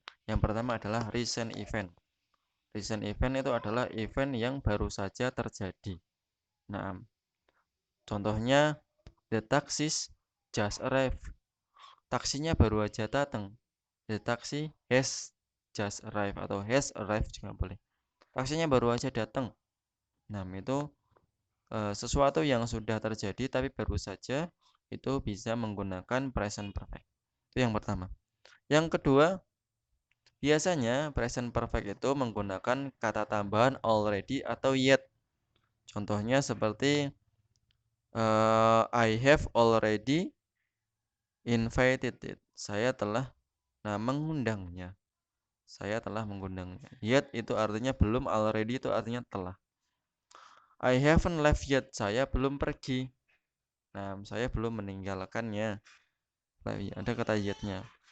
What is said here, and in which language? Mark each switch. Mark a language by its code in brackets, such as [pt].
[id] Yang pertama adalah recent event. Recent event itu adalah event yang baru saja terjadi. Nah, contohnya [en] the taxis just arrived. [id] Taksinya baru aja datang. [en] The taxi has just arrived [id] atau [en] has arrived [id] juga boleh. Taksinya baru aja datang. Nah, itu sesuatu yang sudah terjadi tapi baru saja, itu bisa menggunakan present perfect. Itu yang pertama. Yang kedua, biasanya present perfect itu menggunakan kata tambahan already atau yet. Contohnya seperti [en] I have already invited it. [id] Saya telah mengundangnya. Saya telah mengundangnya. Yet itu artinya belum, already itu artinya telah. [en] I haven't left yet. [id] Saya belum pergi. Nah, saya belum meninggalkannya. Ada kata yetnya.